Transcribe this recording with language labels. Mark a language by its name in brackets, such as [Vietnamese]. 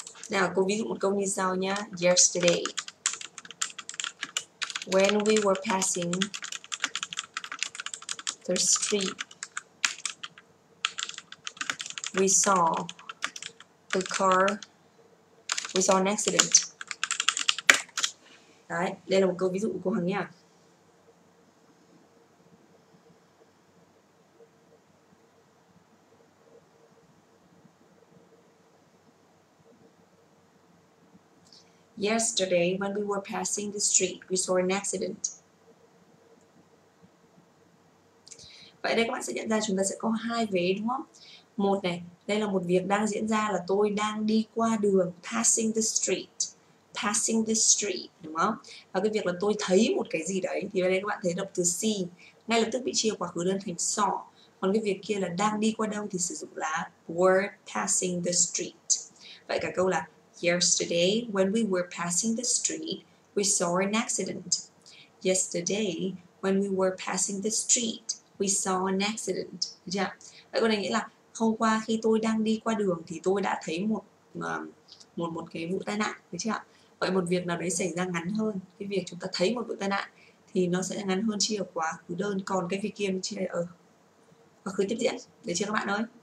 [Vietnamese] Nào, cô ví dụ một câu như sau nhá. [English] Yesterday, when we were passing the street, we saw a car, we saw an accident. [Vietnamese] Đấy, đây là một câu ví dụ của cô Hằng nha. [English] Yesterday, when we were passing the street, we saw an accident. [Vietnamese] Vậy đây các bạn sẽ nhận ra chúng ta sẽ có hai vế, đúng không? Một này, đây là một việc đang diễn ra là tôi đang đi qua đường, [English] passing the street. Passing the street, [Vietnamese] đúng không? Và cái việc là tôi thấy một cái gì đấy, thì ở đây các bạn thấy động từ see, ngay lập tức bị chia quá khứ đơn thành saw. Còn cái việc kia là đang đi qua đâu thì sử dụng là [English] were passing the street. [Vietnamese] Vậy cả câu là [English] yesterday, when we were passing the street, we saw an accident. Yesterday, when we were passing the street, we saw an accident. [Vietnamese] Được chưa? Vậy câu này nghĩa là hôm qua khi tôi đang đi qua đường thì tôi đã thấy một cái vụ tai nạn, được chưa? Vậy một việc nào đấy xảy ra ngắn hơn, cái việc chúng ta thấy một vụ tai nạn thì nó sẽ ngắn hơn chia ở quá khứ đơn, còn cái việc kia chia ở quá khứ tiếp diễn. Được chưa các bạn ơi?